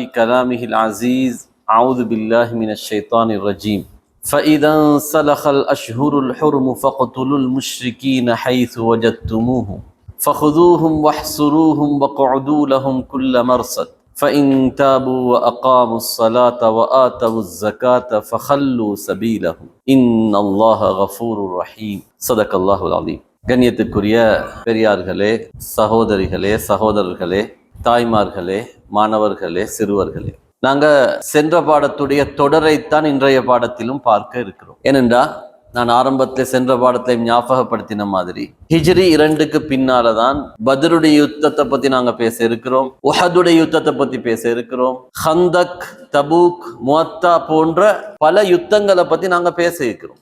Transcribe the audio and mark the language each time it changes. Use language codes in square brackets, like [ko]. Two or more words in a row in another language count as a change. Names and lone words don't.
[ar] كلامه العزيز أعوذ بالله من الشيطان الرجيم فإذا انسلخ الأشهر الحرم فاقتلوا المشركين حيث وجدتموهم فخذوهم واحصروهم وقعدوا لهم كل مرصد فإن تابوا وأقاموا الصلاة وآتوا الزكاة فخلوا سبيلهم إن الله غفور رحيم صدق الله العظيم. [ta] கண்ணியத்துக்குரிய பெரியார்களே, சகோதரிகளே, சகோதரர்களே, தாய்மார்களே, மாணவர்களே, சிறுவர்களே, நாங்க சென்ற பாடத்துடைய தொடரைத்தான் இன்றைய பாடத்திலும் பார்க்க இருக்கிறோம். ஏனென்றா நான் ஆரம்பத்தில் சென்ற பாடத்தை ஞாபகப்படுத்தின மாதிரி ஹிஜ்ரி 2க்கு பின்னால்தான் பத்ருடைய யுத்தத்தை பத்தி நாங்க பேச இருக்கிறோம், உஹதுடைய யுத்தத்தை பத்தி பேச இருக்கிறோம், ஹந்தக், தபூக், முஅத்தா போன்ற பல யுத்தங்களை பத்தி நாங்க பேச இருக்கிறோம்.